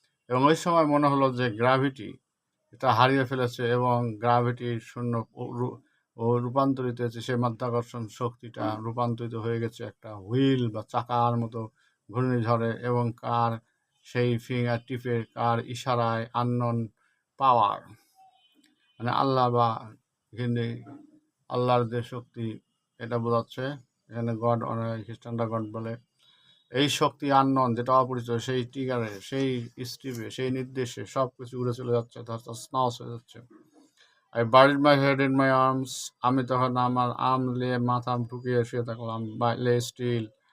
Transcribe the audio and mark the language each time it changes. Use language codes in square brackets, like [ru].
[bn] এবং ওই সময় মনে হলো যে গ্র্যাভিটি এটা হারিয়ে ফেলেছে এবং গ্র্যাভিটির শূন্য ও রূপান্তরিত হয়েছে, সেই মাধ্যাকর্ষণ শক্তিটা রূপান্তরিত হয়ে গেছে একটা হুইল বা চাকার মতো ঘূর্ণিঝড়ে এবং কার সেই ফিঙ্গার টিপে কার ইশারায় আননোন পাওয়ার, মানে আল্লাহ বা এখানে আল্লাহর যে শক্তি এটা বোঝাচ্ছে। এখানে গড, খ্রিস্টানরা গড বলে। এই শক্তি আননোন যেটা অপরিচিত, সেই টিগারে, সেই স্টিভে, সেই নির্দেশে সব কিছু উড়ে চলে যাচ্ছে, স্নাউস হয়ে যাচ্ছে। [en] I buried my head in my arms. [bn] আমি তখন আমার আর্ম নিয়ে মাথা ঢুকিয়ে শুয়ে থাকলাম, [en] lay still.